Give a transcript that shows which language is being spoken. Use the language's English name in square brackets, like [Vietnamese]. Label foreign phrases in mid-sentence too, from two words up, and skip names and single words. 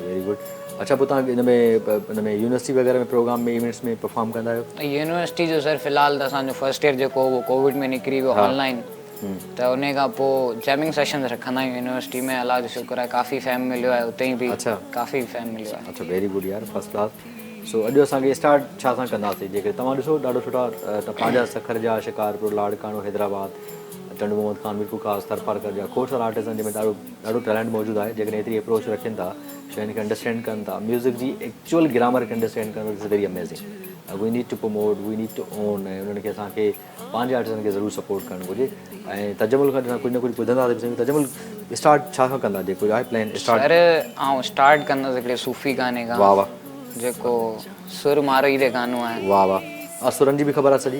[English] very good [Sindhi] अच्छा पोइ तव्हां हिन में यूनिवर्सिटी वग़ैरह में प्रोग्राम में इवेंट्स में परफॉर्म कंदा आहियो यूनिवर्सिटी जो सर फ़िलहालु त असांजो [English] first year [Sindhi] जेको उहो कोविड में निकिरी वियो ऑनलाइन त उन खां पोइ [English] jamming sessions [Sindhi] रखंदा आहियूं यूनिवर्सिटी में अलाह जो शुक्र आहे काफ़ी फैम मिलियो आहे उते ई बि काफ़ी फैम मिलियो आहे अच्छा [English] very good [Sindhi] यार [English] first class [Sindhi] सो अॼु असांखे स्टार्ट छा सां कंदासीं जेके तव्हां ॾिसो ॾाढो सुठा पंहिंजा सखर जा शिकारपुर लाड़कानो हैदराबाद चंडू मोहम्मद खान मीरपुर खास थरपारकर जा खोड़ सारा आर्टिस्ट आहिनि जंहिंमें ॾाढो टैलेंट मौजूदु आहे जेकॾहिं एतिरी अप्रोच रखनि था शयुनि खे अंडरस्टैंड कनि था म्यूज़िक जी [English] actual grammar [Sindhi] खे अंडरस्टैंड कनि [English] is very amazing we need to promote we need to own [Sindhi] ऐं उन्हनि खे असांखे पंहिंजे आर्टिस्टनि खे ज़रूरु सपोर्ट करणु घुरिजे ऐं तजमुल खां कुझु न कुझु ॿुधंदा तजमुल स्टार्ट छा खां कंदा जेको आहे प्लान स्टार्ट सर आउं स्टार्ट कंदुसि हिकिड़े सूफ़ी गाने खां वाह वाह जेको सुर मारो ई ते गानो आहे वाह वाह सुरनि जी बि ख़बर आहे सॼी